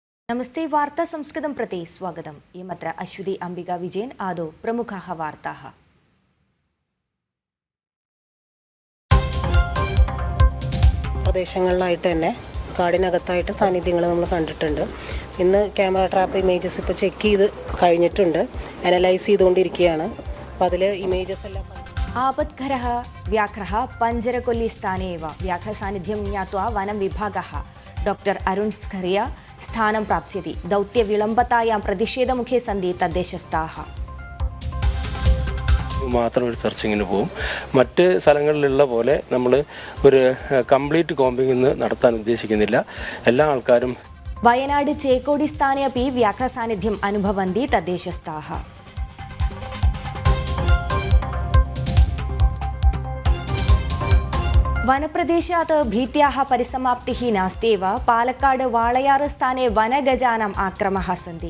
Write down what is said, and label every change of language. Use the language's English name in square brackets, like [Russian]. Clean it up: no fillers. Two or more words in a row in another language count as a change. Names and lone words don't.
[Sanskrit] नमस्ते वार्ता संस्कृतं प्रति स्वागतम्। इयमत्र अश्वती अंबिका विजयन्। आदौ प्रमुखाः वार्ताः। [Malayalam] പ്രദേശങ്ങളിലായിട്ട് തന്നെ കാടിനകത്തായിട്ട് സാന്നിധ്യങ്ങൾ നമ്മൾ കണ്ടിട്ടുണ്ട്. ഇന്ന് [English] camera trap images [Malayalam] ഇപ്പോൾ ചെക്ക് ചെയ്ത് കഴിഞ്ഞിട്ടുണ്ട്, അനലൈസ് ചെയ്തുകൊണ്ടിരിക്കുകയാണ്. അപ്പോൾ അതിൽ ഇമേജസ് എല്ലാം [Sanskrit] आपद्घरः व्याघ्रः पञ्जरकोल्ली स्थाने एव व्याघ्रसान्निध्यं ज्ञात्वा वनं विभागः डॉक्टर अरुण स्खरिया स्थानं प्राप्स्यति। दौत्यविलम्बतायां प्रतिषेधमुखे सन्ति तद्देशस्थाः। [Malayalam] മാത്രം ഒരു സെർച്ചിങ്ങിന് പോകും. മറ്റ് സ്ഥലങ്ങളിലുള്ള പോലെ നമ്മൾ ഒരു [English] complete combing [Malayalam] ഇന്ന് നടത്താൻ ഉദ്ദേശിക്കുന്നില്ല. എല്ലാ ആൾക്കാരും [Sanskrit] वयनाड चेकोडी स्थाने अपि व्याघ्रसान्निध्यम् अनुभवन्ति तद्देशस्थाः। वनप्रदेशात् भीत्याः परिसमाप्तिः नास्त्येव पालक्काड वाळयार स्थाने वनगजानाम् आक्रमः सन्ति।